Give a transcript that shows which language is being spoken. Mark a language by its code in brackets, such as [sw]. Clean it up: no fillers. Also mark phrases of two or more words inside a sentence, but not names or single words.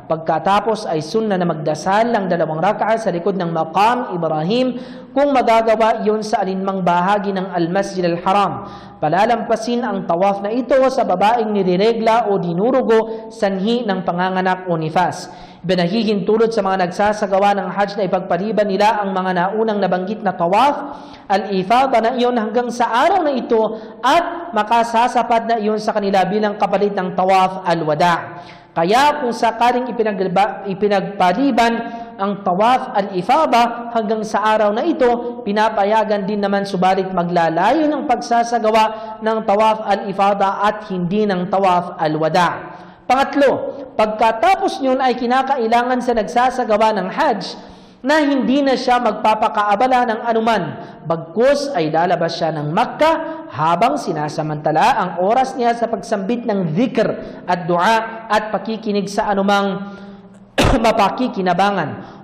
[tl] Pagkatapos ay sunna na magdasal ng 2 raka'a sa likod ng Maqam Ibrahim kung magagawa iyon sa alinmang bahagi ng Al-Masjid Al-Haram. Palalampasin ang tawaf na ito sa babaeng nireregla o dinurugo sanhi ng panganganak o nifas. Binahihintulot sa mga nagsasagawa ng Hajj na ipagpaliban nila ang mga naunang nabanggit na tawaf, al-ifada na iyon hanggang sa araw na ito at makasasapat na iyon sa kanila bilang kapalit ng tawaf al-wada'. Kaya kung sakaling ipinagpaliban ang tawaf al-ifada hanggang sa araw na ito, pinapayagan din naman subalit maglalayo ng pagsasagawa ng tawaf al-ifada at hindi ng tawaf al-wada'. Pangatlo, pagkatapos niyon ay kinakailangan sa nagsasagawa ng Hajj na hindi na siya magpapakaabala ng anuman, bagkus ay lalabas siya ng Makkah habang sinasamantala ang oras niya sa pagsambit ng dhikr at dua at pakikinig sa anumang mapakikinabangan.